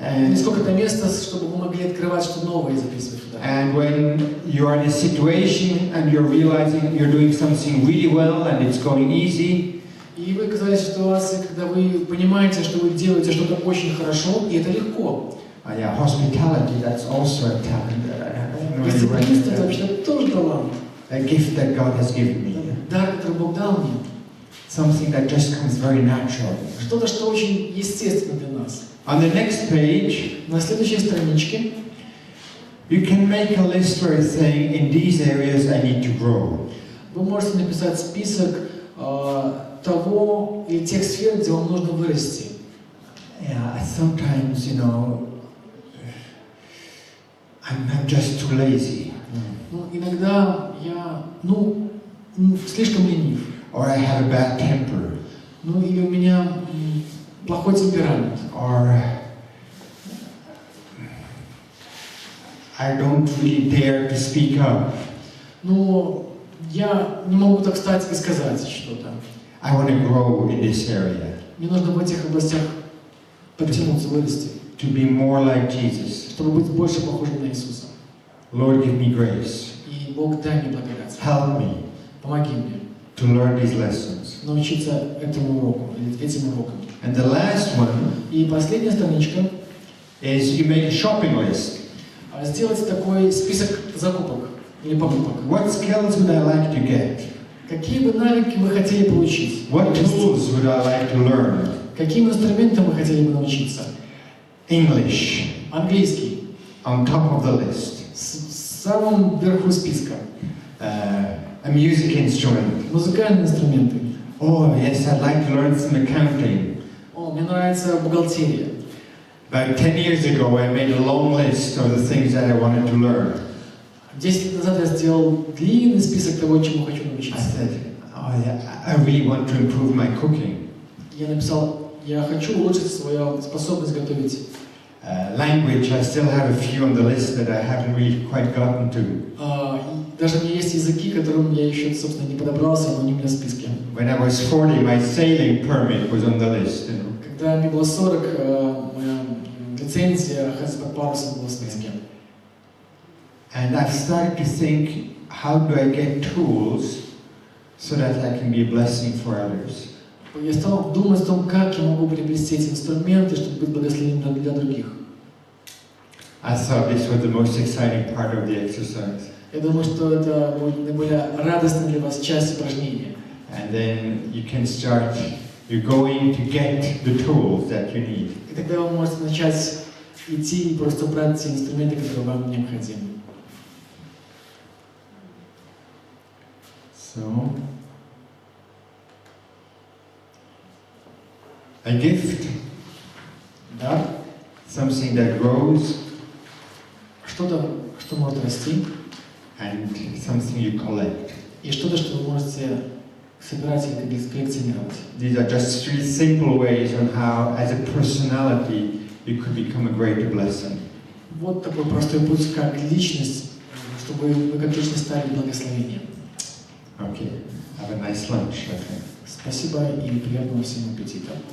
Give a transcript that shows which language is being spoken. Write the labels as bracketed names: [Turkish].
[Russian] И сколько-то места, чтобы вы могли открывать что-то новое и записывать туда. [English] And when you are in a situation and you're realizing you're doing something really well and it's going easy, [Russian] И вы оказались в ситуации, когда вы понимаете, что вы делаете что-то очень хорошо, и это легко. [English] yeah, hospitality, that's also a talent that I have no idea [Russian] Гостеприимство — это [English] what [Russian] вообще тоже талант. [English] a gift that God has given me. [Russian] Дар, который Бог дал мне. [English] Something that just comes very natural. [Russian] Что-то, что очень естественно для нас. [English] On the next page, [Russian] На следующей страничке [English] you can make a list where it's saying, in these areas I need to grow. [Russian] вы можете написать список того или тех сфер, где вам нужно вырасти. [English] Yeah, sometimes, you know, I'm just too lazy. [Russian] Ну, иногда я, слишком ленив. [English] Or I have a bad temper. [Russian] Ну, или у меня плохой темперамент. [English] Or I don't really dare to speak up. [Russian] Ну, я не могу так встать и сказать что-то. [English] I want to grow in this area. [Russian] Мне нужно в этих областях подтянуться, вырасти. [English] To be more like Jesus. [Russian] Чтобы быть больше похожим на Иисуса. [English] Lord, give me grace. [Russian] И Бог, дай мне благодать. [English] Help me [Russian] Помоги мне [English] to learn these lessons. [Russian] научиться этому уроку, или этим урокам. [English] And the last one [Russian] И последняя страничка. [English] is you make a shopping list. [Russian] Сделать такой список закупок или покупок. [English] What skills would I like to get? [Russian] Какие бы навыки вы хотели получить? [English] What tools would I like to learn? [Russian] Каким инструментам вы хотели бы научиться? [English] English, [Russian] Английский. [English] on top of the list. [Russian] В самом верху списка. [English] A music instrument. [Russian] Музыкальные инструменты. [English] Oh, yes, I'd like to learn some accounting. [Russian] О, мне нравится бухгалтерия. [English] About 10 years ago, I made a long list of the things that I wanted to learn. [Russian] 10 лет назад я сделал длинный список того, чему хочу [English] I [Russian] научиться. [English] said, oh yeah, I really want to improve my cooking. [Russian] Я написал, я хочу улучшить свою способность готовить. [English] Language, I still have a few on the list that I haven't really quite gotten to. [Russian] Даже у меня есть языки, к которым я еще, собственно, не подобрался, но они у меня в списке. [English] When I was 40, my sailing permit was on the list. You know? [Russian] Когда мне было 40, моя лицензия ходить под парусом была в списке. [English] And I've started to think, how do I get tools so that I can be a blessing for others? [Russian] Я стал думать о том, как я могу приобрести эти инструменты, чтобы быть благословением для других. [English] I thought this was the most exciting part of the exercise. [Russian] Я думаю, что это будет наиболее радостная для вас часть упражнения. [English] And then you can start, you're going to get the tools that you need. [Russian] И тогда вы можете начать идти и просто брать те инструменты, которые вам необходимы. [English] So, a gift, [Russian] Да? [English] something that grows, [Russian] Что-то, что может расти, [English] and something you collect. [Russian] и что-то, что вы можете собирать или коллекционировать. [English] These are just three simple ways on how, as a personality, you could become a greater blessing. [Russian] Вот такой простой путь, как личность, чтобы вы как личность стали благословением. [English] Okay, have a nice lunch, I think. [Russian] Спасибо и приятного всем аппетита.